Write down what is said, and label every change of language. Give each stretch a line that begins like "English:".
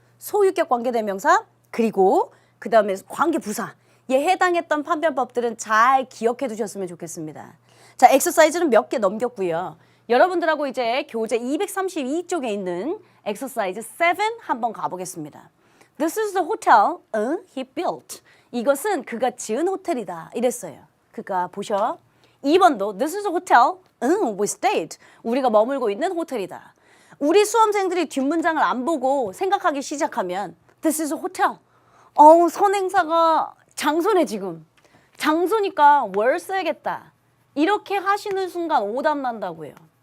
Korean: 소유격 관계대명사 그리고 그 다음에 관계부사. 에 해당했던 판별법들은 잘 기억해 두셨으면 좋겠습니다. 자, 엑서사이즈는 몇 개 넘겼고요. 여러분들하고 이제 교재 232쪽에 있는 엑서사이즈 7 한번 가보겠습니다.
English: This is the hotel he built.
Korean: 이것은 그가 지은 호텔이다. 이랬어요. 그가 보셔. 2번도
English: This is the hotel we stayed.
Korean: 우리가 머물고 있는 호텔이다. 우리 수험생들이 뒷문장을 안 보고 생각하기 시작하면
English: This is a hotel.
Korean: 선행사가 장소네 지금. 장소니까 where 써야겠다. 이렇게 하시는 순간 오답 난다고요.